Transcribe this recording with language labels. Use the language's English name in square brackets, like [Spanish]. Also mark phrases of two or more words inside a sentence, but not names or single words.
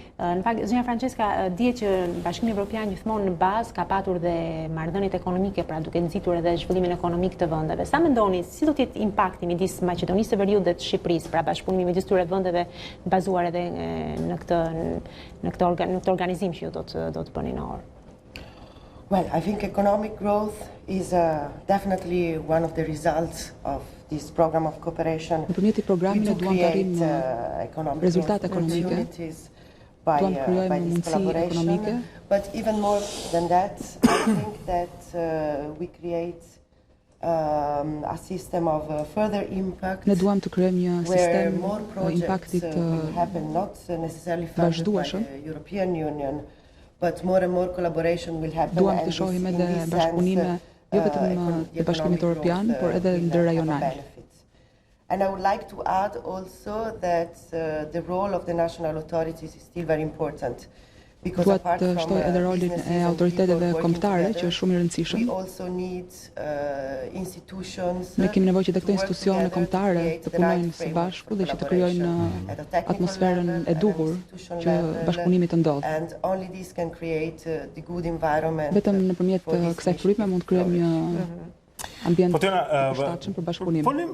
[Albanian] Në fakt, zonja Francesca, dihet që Bashkimi Evropian gjithmonë në bazë ka patur dhe marrëdhëniet ekonomike, pra duke nxitur edhe zhvillimin ekonomik të vendeve. Sa mendoni si do të jetë impakti midis Maqedonisë së Veriut dhe të Shqipërisë, pra bashkëpunimi midis këtyre vendeve bazuar edhe në këtë organizim që ju do të bëni në orë? [English] Well, I think economic growth is definitely one of the results of this program of cooperation. [Albanian] Nëpërmjet programit ne duam të arrijmë rezultate ekonomike, duam të krijojmë mundësi ekonomike. [English] But even more than that, I think that we create a system of further impact. [Albanian] Ne duam të krijojmë një sistem impaktit vazhdueshëm. [English] European Union, but more and more collaboration will happen. [Albanian] Duam të shohim edhe bashkëpunime jo vetëm të Bashkimit Evropian, por edhe ndërrajonal. [English] And I would like to add also that the role of the national authorities is still very important. [Albanian] Duhet të shtoj edhe rolin e autoriteteve kombëtare, që është shumë i rëndësishëm. Ne kemi nevojë që të këto institucione kombëtare të punojnë së bashku dhe që të krijojnë atmosferën e duhur që bashkëpunimi të ndodhë. Vetëm nëpërmjet kësaj fryme mund të krijojmë një ambient të përshtatshëm për bashkëpunim.